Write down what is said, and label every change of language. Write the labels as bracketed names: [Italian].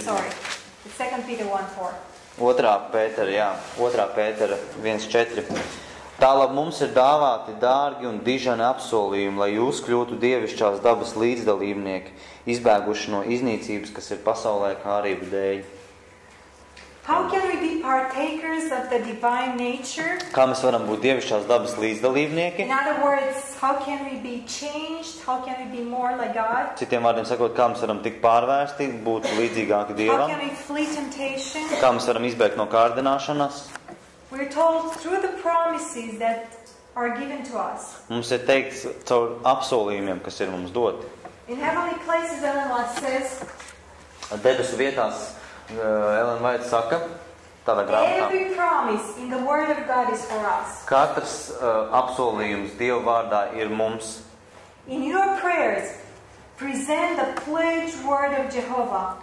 [English] sorry. It's second Peter 1:4. [Latvian] 2. Pētera, jā. 2. Pētera 1.4. Tālāk mums ir dāvāti dārgi un dižani apsolījumi, lai jūs kļūtu dievišķās dabas līdzdalībnieki, izbēguši no iznīcības, kas ir pasaulē kārību dēļ. [English] How can we be partakers of the divine nature? [Latvian] Kā mēs varam būt dievišķās dabas līdzdalībnieki? [English] In other words, how can we be changed? How can we be more like God? [Latvian] Citiem vārdiem sakot, kā mēs varam tikt pārvērsti, būt līdzīgāki [English] How [Latvian] Dievam, [English] can we flee temptation? [Latvian] kā mēs varam izbēgt no kārdināšanas. [English] We're told through the promises that are given to us. [Latvian] Mums ir teikts caur apsolījumiem, kas ir mums doti. [English] In heavenly places, Ellen White says, [Latvian] Debesu vietās Ellen White saka, tādā grāmatā, [English] every promise in the Word of God is for us. [Latvian] katrs apsolījums Dieva vārdā ir mums. [English] In your prayers, present the pledged Word of Jehovah.